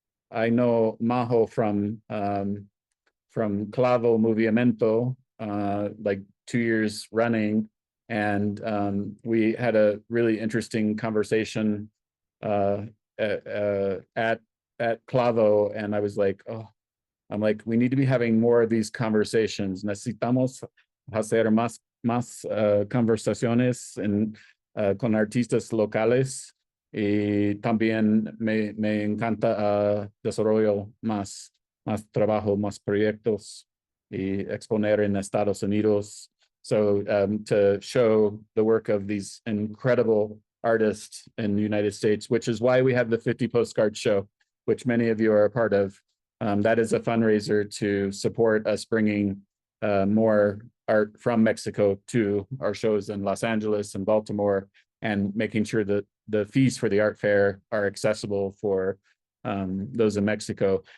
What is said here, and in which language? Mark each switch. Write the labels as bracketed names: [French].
[English] I know Majo from Clavo Movimiento, like 2 years running, and we had a really interesting conversation at Clavo, and I was like, oh, we need to be having more of these conversations. [Spanish] Necesitamos hacer más conversaciones con artistas locales, y también me encanta desarrollo más trabajo, más proyectos y exponer en Estados Unidos. [English] So to show the work of these incredible artists in the United States, which is why we have the 50 Postcard Show, which many of you are a part of. That is a fundraiser to support us bringing more art from Mexico to our shows in Los Angeles and Baltimore, and making sure that the fees for the art fair are accessible for those in Mexico.